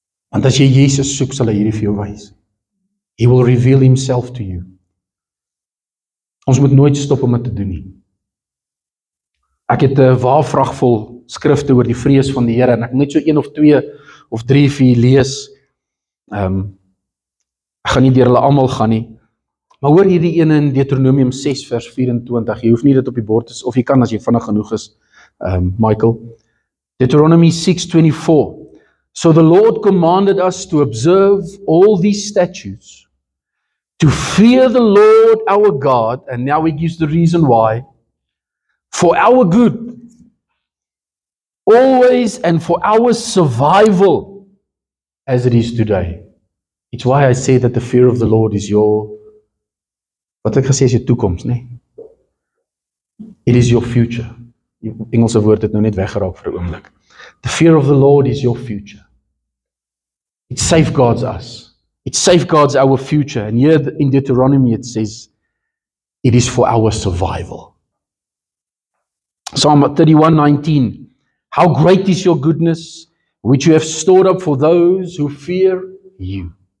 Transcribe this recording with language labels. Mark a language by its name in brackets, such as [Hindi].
[Afrikaans] Want as jy Jesus soek, sal hy hierdie vir jou wys. [English] He will reveal Himself to you. [Afrikaans] Ons moet nooit stop om dit te doen nie. Ek het 'n waarvrag vol skrifte oor die vrees van die Here, en ek net so 1 of 2 of 3 vir julle lees. Ek gaan nie deur hulle almal gaan nie. Maar hoor hierdie ene in Deuteronomium 6 vers 24. Jy hoef nie dit op die bord te, of jy kan as jy vinnig genoeg is, Michael. [English] Deuteronomy 6:24. So the Lord commanded us to observe all these statutes, to fear the Lord our God, and now He gives the reason why, for our good, always, and for our survival, as it is today. It's why I say that the fear of the Lord is your, [Afrikaans] wat ek gesê is jou toekoms, nee? [English] It is your future. [Afrikaans] Die Engelse woord het nou net weggeraak vir 'n oomblik. [English] The fear of the Lord is your future. It safeguards us. It safeguards our future. And here in Deuteronomy it says, it is for our survival. Psalm 31:19. How great is your goodness, which you have stored up for those who fear you.